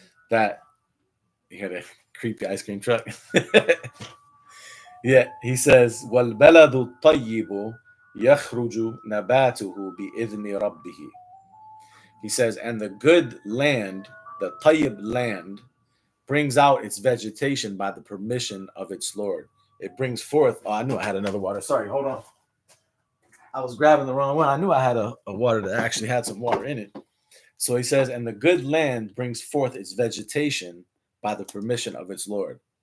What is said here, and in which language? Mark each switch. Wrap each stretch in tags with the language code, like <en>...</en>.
<en>That, you hear the creepy ice cream truck? Yeah, he says,</en> <ar>وَالْبَلَدُ الطَّيِّبُ يَخْرُجُ نَبَاتُهُ بِإِذْنِ رَبِّهِ.</ar> <en>He says, and the good land, the tayyib land, brings out its vegetation by the permission of its Lord. It brings forth. Oh, I knew I had another water. Sorry, hold on. I was grabbing the wrong one. I knew I had a water that actually had some water in it. So he says, and the good land brings forth its vegetation by the permission of its Lord.</en>